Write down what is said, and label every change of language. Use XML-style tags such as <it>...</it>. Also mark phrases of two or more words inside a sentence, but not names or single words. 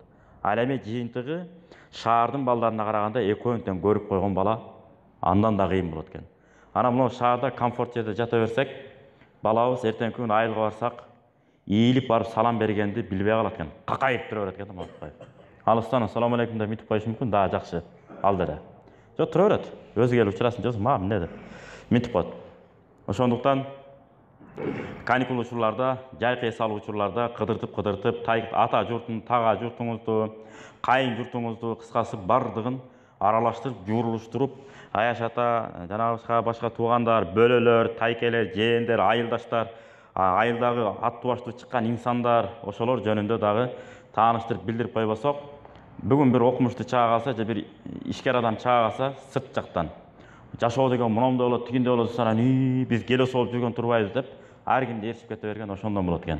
<ky>Ал эми жыйынтыгы шаардын балдарына караганда экөөнү тең көрүп койгон бала андан да кыйын болот экен. Анан мына шаарда комфорт жерде жата берсек, балабыз эртеңки күнү айылга барсак, ийилип барып салам бергенди билбей калат экен. Какайып тура берет экен. Алыстан ассаламу алейкум деп митип коюшу мүмкүн, да жакшы. Ал деле.</ky> <kk>Жоқ, тұра береді. Өзі келіп ұшырасын, жоқ, маған не деп. Ментіп қойды.</kk> <ky>Ошондуктан каникул учурларда, жай кыйсал учурларда кыдыртып, ата журтун, тага журтуңузду, кайын журтуңузду, кыскасы бардыгын аралаштырып, жуурулуштуруп, Аяш ата, жанагы башка туугандар, бөлөлөр, тайкелер, жээндер, айылдаштар, айылдагы аттубаштуу чыккан инсандар, ошолор жөнүндө дагы тааныштырып билдирип койбосок, бүгүн бир окумуштуу чыга калса же бир ишкер адам чыга калса сырт жактан жашоо деген момундай болот, тигиндей болот десен, биз келес болуп жүргөн турбайбыз деп ар кимди ээрчип кете берген ошондон болот экен.</ky>